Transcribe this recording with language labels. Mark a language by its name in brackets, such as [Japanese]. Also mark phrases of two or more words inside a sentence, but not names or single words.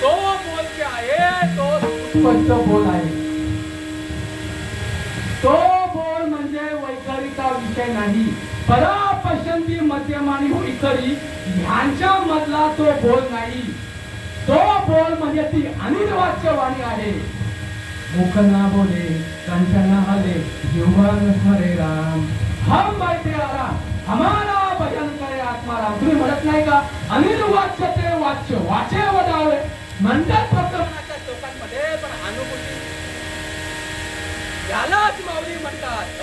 [Marathi] तो बोल जे आहे तो सुस्पष्ट बोल आहे. तो बोल म्हणजे वैखरीचा विषय नाही, परापशंती मध्यमानी हो इतरी ह्यांच्या मधला तो बोल नाही. तो बोल म्हणजे ती अनिर्वाच्य वाणी आहे. [Hindi] मुख ना बोले कंचन हले जीवन हरे राम, हम बैठे आराम हमारा भजन करे आत्माराम. [Marathi] तुम्ही म्हणत नाही का अनिर्वाच्य ते वाच्य वाचे वदावे म्हणतात प्रकरणाच्या श्लोकांमध्ये, पण अनुभूती यालाच माऊली म्हणतात.